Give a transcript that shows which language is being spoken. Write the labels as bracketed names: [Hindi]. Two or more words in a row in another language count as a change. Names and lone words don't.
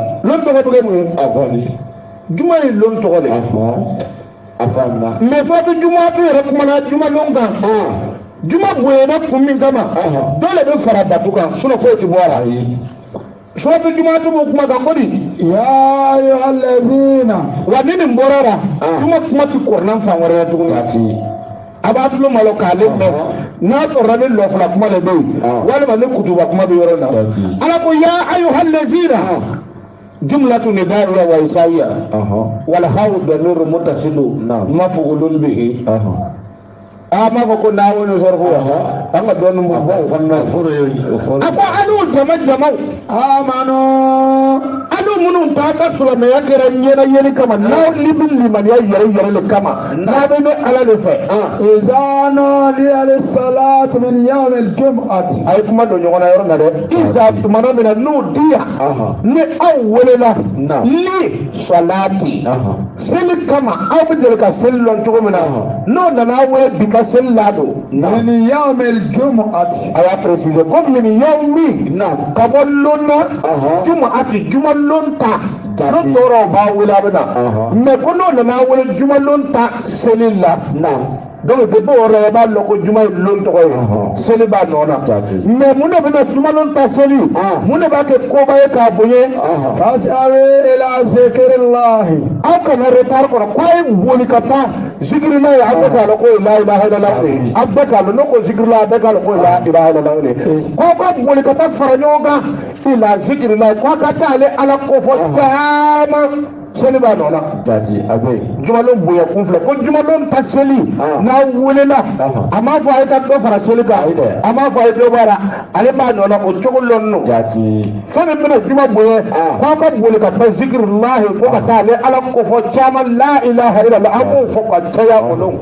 [Bambara] lon tɔgɔ tɔgɔ ye mun ye a kɔni juma ye lon tɔgɔ de ye a faamuna mais fɔ tɛ juma tɛ yɛrɛ kumana juma lon kan juma bonyana kun min kama dɔ le bɛ fara batu kan sinon foyi tɛ bɔ a la suratu juma tɛ bɔ kuma kan ko di [Arabic] يا أيها الذين [Bambara] wa ni nin bɔra la juma kuma tɛ kɔrɔnan fan wɛrɛ la tuguni a b'a tulo malo k'ale mɛn n'a sɔrɔ ni lɔfila kuma de bɛ yen walima ni kutuba kuma bɛ yɔrɔ la ala ko [Arabic] يا أيها الذين جملة ندائية وإسائية والهاء ضمير متصل مفعول به [Bambara] a ma fɔ ko n'a wolo sɔrɔ fo an ka dɔɔnin bɔ o fana na foro ye o fɔ a ko alu jamaw alu minnu ta ka silamɛya kɛra ɲɛnayɛli kama n'aw ni bɛ limaniya yɛrɛ de kama n'a bɛ ne ala de fɛ [Arabic] إذا نودي للصلاة من يوم الجمعة [Bambara] a ye kuma don ɲɔgɔn na yɔrɔ na dɛ isa tumana min na n'u di yan ni aw welela [Arabic] للصلاة [Bambara] seli kama aw bɛ deli ka seli lɔn cogo min na n'o nana aw wele bi ka seli la don [Arabic] من يوم الجمعة [Bambara] a y'a préciser ko min y'aw min ka bɔ lon na juma ati juma lon ta n'o tɔɔrɔ b'a wele a bɛ na mais ko n'o nana aw wele juma lon ta seli la donc depuis o yɔrɔ la i b'a dɔn ko juma ye lon tɔgɔ ye seli b'a nɔ na mais mun de bɛna juma lon ta seli mun de b'a kɛ koba ye k'a bonya [Arabic] فاسألوا إلى ذكر الله [Bambara] aw kana retard kɔnɔ k'a ye boli ka taa zikiri la ye aw bɛɛ k'a dɔn ko [Arabic] لا إله إلا الله [Bambara] de aw bɛɛ k'a dɔn ne ko zikiri la aw bɛɛ k'a dɔn ko [Arabic] لا إله إلا الله [Bambara] de k'aw ka boli ka taa fara ɲɔgɔn kan ila zikiri la k'a ka taa ale ala kofɔ caman seli b'a nɔ na jumalon bonya kun filɛ ko jumalon ta seli n'a welela a m'a fɔ a ye ka dɔ fara seli kan a m'a fɔ a ye dɔ bɔ a la ale b'a nɔ na o cogo lɔn nɔ fɛn min bɛna juma bonya k'aw ka boli ka taa zikiri lahi ko ka taa ale ala kofɔ caman [Arabic] لا إله إلا الله [Bambara] an b'o fɔ ka caya o lɔn